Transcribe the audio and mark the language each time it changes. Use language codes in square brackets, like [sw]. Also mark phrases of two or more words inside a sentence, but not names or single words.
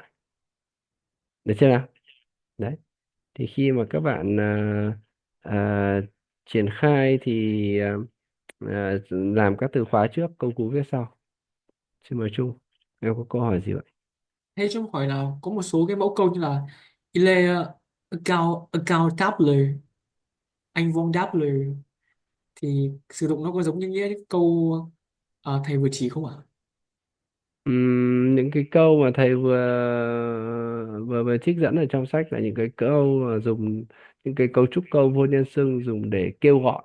[vi] Được chưa nào? Đấy. Thì khi mà các bạn à, triển khai thì làm các từ khóa trước, câu cú viết sau. Xin mời Trung. Em có câu hỏi gì vậy? Thế trong hỏi là có một số cái mẫu câu như là [fr] il est accountable, [vi] anh Vong đáp lời, thì sử dụng nó có giống như nghĩa câu thầy vừa chỉ không ạ? Những cái câu mà thầy vừa vừa vừa trích dẫn ở trong sách là những cái câu mà dùng những cái cấu trúc câu vô nhân xưng dùng để kêu gọi.